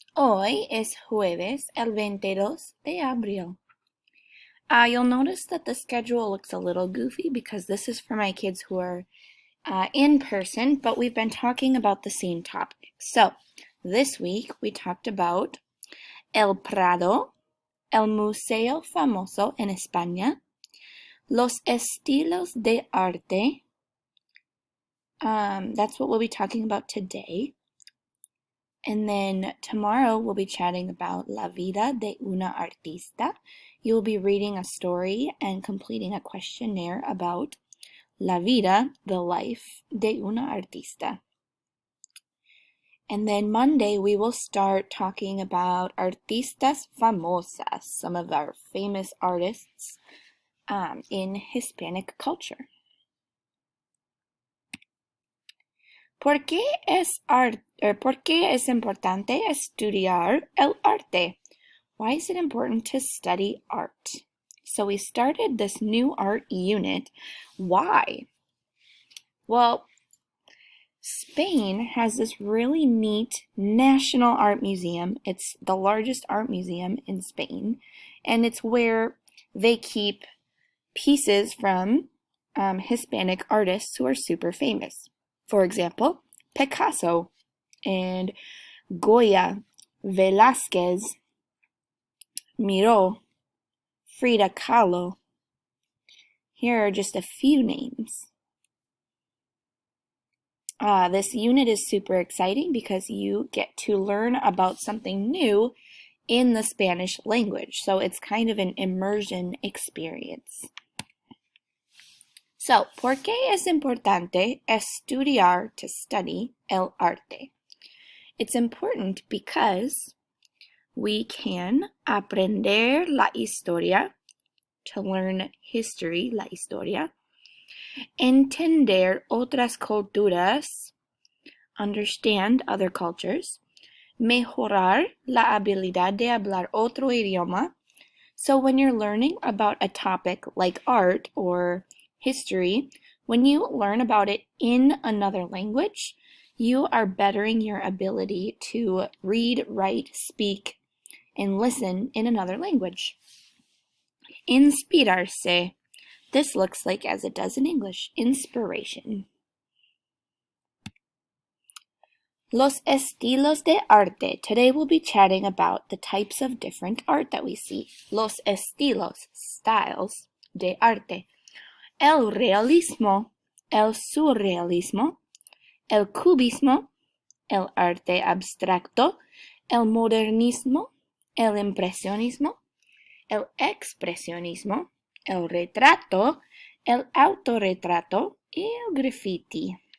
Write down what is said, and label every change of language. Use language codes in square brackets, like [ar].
[es] Hoy es jueves, el 22 de abril. [en] You'll notice that the schedule looks a little goofy because this is for my kids who are in person, but we've been talking about the same topic. So, this week we talked about [es] El Prado, el Museo Famoso en España, los estilos de arte. [en] That's what we'll be talking about today. And then tomorrow we'll be chatting about [es] La vida de una artista. [en] You will be reading a story and completing a questionnaire about [es] La vida, [en] the life [es] de una artista. [en] And then Monday we will start talking about [es] artistas famosas, [en] some of our famous artists in Hispanic culture. [es] ¿Por qué es importante estudiar el arte? [en] Why is it important to study art? So we started this new art unit. Why? Well, Spain has this really neat national art museum. It's the largest art museum in Spain, and it's where they keep pieces from Hispanic artists who are super famous. For example, Picasso and Goya, Velázquez, Miró, Frida Kahlo. Here are just a few names. This unit is super exciting because you get to learn about something new in the Spanish language. So it's kind of an immersion experience. [es] So, ¿por qué es importante estudiar, [en] to study, [es] el arte? [en] It's important because we can [es] aprender la historia, [en] to learn history, [es] la historia, entender otras culturas, [en] understand other cultures, [es] mejorar la habilidad de hablar otro idioma. [en] So when you're learning about a topic like art or history, when you learn about it in another language, you are bettering your ability to read, write, speak, and listen in another language. Inspirarse. This looks like as it does in English, inspiration. [es] Los estilos de arte. [en] Today we'll be chatting about the types of different art that we see. [es] Los estilos, styles, de arte. El realismo, el surrealismo, el cubismo, el arte abstracto, el modernismo, el impresionismo, el expresionismo, el retrato, el autorretrato, y el graffiti.